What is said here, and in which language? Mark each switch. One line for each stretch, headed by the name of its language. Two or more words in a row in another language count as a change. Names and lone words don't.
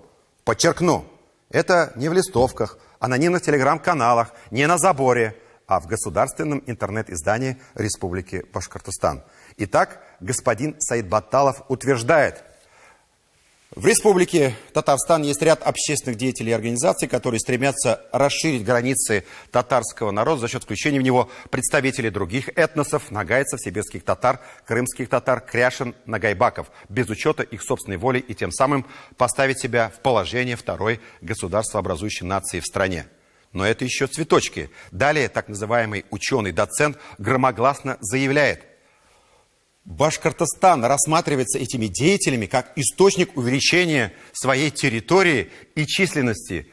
Russian: Подчеркну, это не в листовках, анонимных телеграм-каналах, не на заборе, а в государственном интернет-издании Республики Башкортостан. Итак, господин Саидбатталов утверждает: в Республике Татарстан есть ряд общественных деятелей и организаций, которые стремятся расширить границы татарского народа за счет включения в него представителей других этносов, нагайцев, сибирских татар, крымских татар, кряшин, нагайбаков, без учета их собственной воли и тем самым поставить себя в положение второй государствообразующей нации в стране. Но это еще цветочки. Далее так называемый ученый-доцент громогласно заявляет: Башкортостан рассматривается этими деятелями как источник увеличения своей территории и численности.